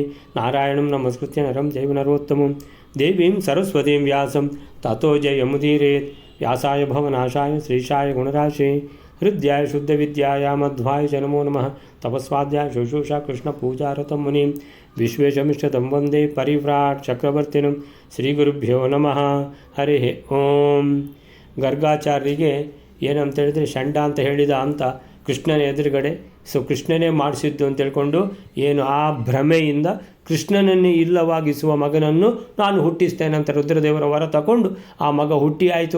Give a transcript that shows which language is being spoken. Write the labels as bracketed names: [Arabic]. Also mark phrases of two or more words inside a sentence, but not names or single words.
[Sanskrit] नारायणं नमस्कृत्य नरं चैव नरोत्तमं देवीं सरस्वतीं व्यासं ततो जयमुदीरयेत्। व्यासाय भवनाशाय श्रीशाय गुणराशे हृद्याय शुद्धविद्याय मध्वाय च नमो नमः। तपस्वाध्याय शुश्रूषा कृष्णपूजारतं मुनिं विश्वेशमिष्टतं वन्दे परिव्राट् चक्रवर्तिनं। श्रीगुरुभ्यो नमः। हरिः ಓಂ. [Kannada] ಗರ್ಗಾಚಾರ್ಯರಿಗೆ ಏನಂತ ಹೇಳಿದರೆ ಷಂಡ ಅಂತ ಹೇಳಿದ ಅಂತ ಕೃಷ್ಣನ ಎದುರುಗಡೆ ಕೃಷ್ಣನೇ ಮಾಡಿಸಿದ್ದು ಅಂತ ಹೇಳ್ಕೊಂಡು ಏನು ಆ ಭ್ರಮೆಯಿಂದ ಕೃಷ್ಣನನ್ನೇ ಇಲ್ಲವಾಗಿಸುವ ಮಗನನ್ನು ನಾನು ಹುಟ್ಟಿಸ್ತೇನೆ ಅಂತ ರುದ್ರದೇವರ ವರ ತಗೊಂಡು ಆ ಮಗ ಹುಟ್ಟಿ ಆಯಿತು.